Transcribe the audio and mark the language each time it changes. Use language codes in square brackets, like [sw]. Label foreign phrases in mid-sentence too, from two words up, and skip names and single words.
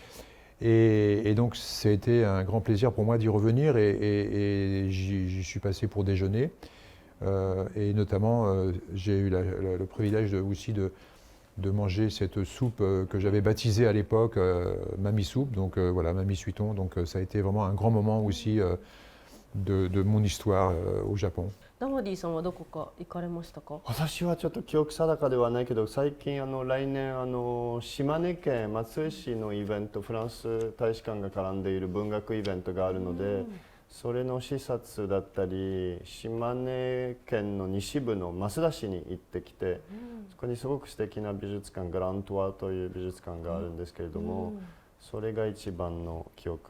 [fr] Et donc ça a été un grand plaisir pour moi d'y revenir et j'y suis passé pour déjeuner. Et notamment j'ai eu le privilège aussi de manger cette soupe que j'avais baptisée à l'époque Mami Soup, donc voilà, Mami Suiton. Donc ça a été vraiment un grand moment aussi de mon histoire au Japon. [ja] ダバディさんはどこか行かれましたか？私はちょっと記憶定かではないけど、最近来年島根県松江市のイベント、フランス大使館が絡んでいる文学イベントがあるので、それの視察だったり、島根県の西部の益田市に行ってきて、そこにすごく素敵な美術館、グラントワという美術館があるんですけれども、それが一番の記憶。